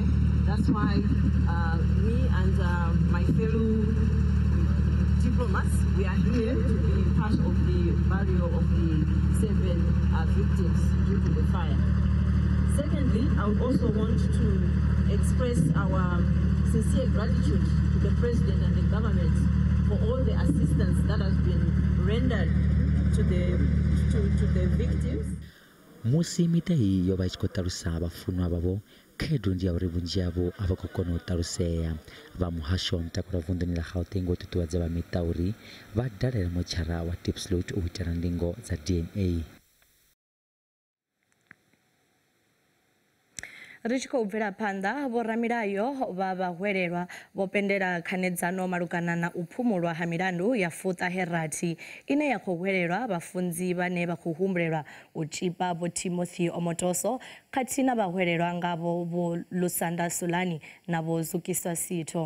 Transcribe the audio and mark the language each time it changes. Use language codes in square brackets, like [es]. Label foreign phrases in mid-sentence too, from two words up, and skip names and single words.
[en] That's why me and my fellow diplomats, we are here to be part of the burial of the 7 victims due to the fire. Secondly, I would also want to express our sincere gratitude to the President and the government for all the assistance that has been rendered to the victims. [ve] Musi mitei yo vha tshi khou ṱalusa vhafunwa vhavho khaedu ndi ya uri vhunzhi havho a vha khou kona u ṱalusea. Vha muhasho wa mutakalo vunḓuni ḽa Gauteng vho ṱuṱuwedza vha miṱa uri vha dalele motshara wa Diepsloot u itela ndingo dza DNA. Ri tshi khou bvela phanḓa, vhoramilayo vha vhahwelelwa vho pendela khanedzano malugana na u phumulwa ha milandu ya fuṱaherathi ine ya khou hwelelwa vhafunzi vhane vha khou humbulelwa u tshipa Vho Timothy Omotoso khathihi na vhahwelelwa ngavho Vho Lusanda Sulani na Vho Zukiswa Sitho.